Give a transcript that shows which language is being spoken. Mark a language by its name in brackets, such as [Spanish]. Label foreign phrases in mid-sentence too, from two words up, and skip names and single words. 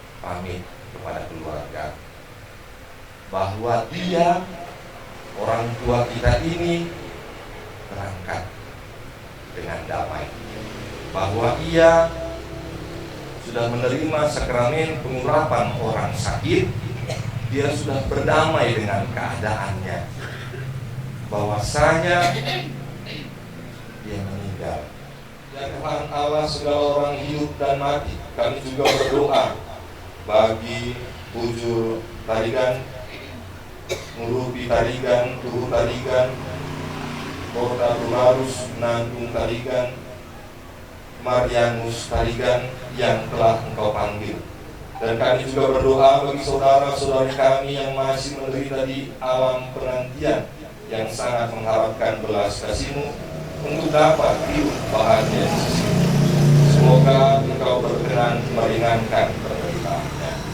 [Indonesian] pamit kepada keluarga bahwa dia, orang tua kita ini, berangkat dengan damai, bahwa ia sudah menerima sakramen pengurapan orang sakit, dia sudah berdamai dengan keadaannya, bahwasanya dia meninggal. Ya Tuhan Allah segala orang hidup dan mati, kami juga berdoa bagi Bujur Tarigan, Ngurupi Tarigan, Tuhu Tarigan, Kota Bularus, Nanggung Tarigan, Marianus Tarigan yang telah Engkau panggil. Dan kami juga berdoa bagi saudara-saudari kami yang masih menderita di alam penantian, yang sangat mengharapkan belas kasih-Mu untuk dapat hidup bahagia di sisi-Mu. Semoga Engkau berkenan meringankan penderitaannya.